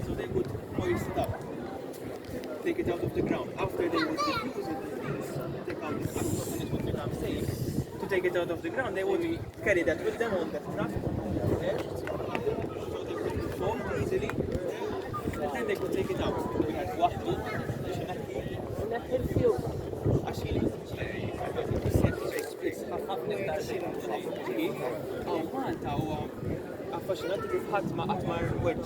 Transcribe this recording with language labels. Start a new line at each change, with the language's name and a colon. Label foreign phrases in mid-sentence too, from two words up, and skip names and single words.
English: So they would hoist it up, take it out of the ground. After they would diffuse it, take out the fumes, and it would become safe. To take it out of the ground, they would carry that with them on the truck, so they could perform easily, and then they could take it out. We had
Maltese: waħdu, actually, Malta huwa affaxxinanti kif ħadd ma qatt mar weġġa.